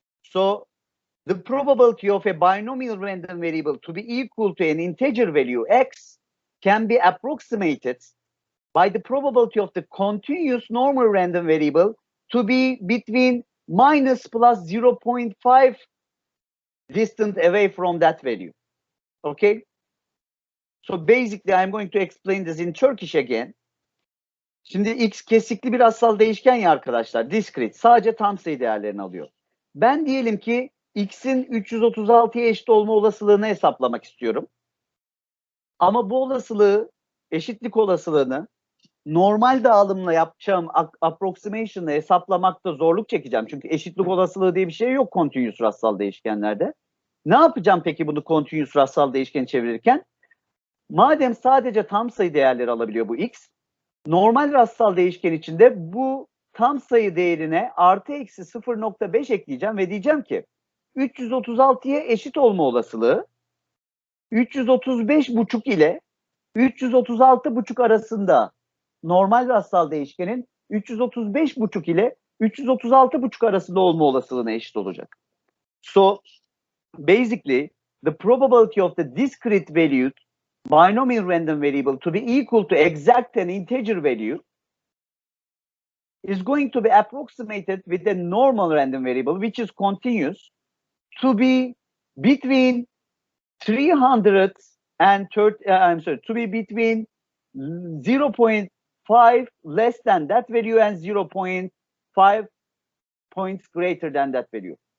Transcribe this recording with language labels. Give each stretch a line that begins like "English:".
English: So the probability of a binomial random variable to be equal to an integer value x can be approximated by the probability of the continuous normal random variable to be between minus plus 0.5 distant away from that value. Okay? So basically I'm going to explain this in Turkish again.
Turkish: Şimdi x kesikli bir asal değişken ya arkadaşlar. Discrete. Sadece tam sayı değerlerini alıyor. Ben diyelim ki x'in 336'ya eşit olma olasılığını hesaplamak istiyorum. Ama bu olasılığı, eşitlik olasılığını normal dağılımla yapacağım approximation'la hesaplamakta zorluk çekeceğim. Çünkü eşitlik olasılığı diye bir şey yok continuous rastsal değişkenlerde. Ne yapacağım peki bunu continuous rastsal değişkeni çevirirken? Madem sadece tam sayı değerleri alabiliyor bu x, normal rastsal değişken içinde bu tam sayı değerine artı eksi 0.5 ekleyeceğim ve diyeceğim ki 336'ya eşit olma olasılığı 335,5 ile 336,5 arasında normal rastsal değişkenin 335,5 ile 336,5 arasında olma olasılığına eşit olacak.
English: So basically the probability of the discrete valued binomial random variable to be equal to exact an integer value is going to be approximated with a normal random variable which is continuous to be between 300 and 30, to be between 0.5 less than that value and 0.5 points greater than that value.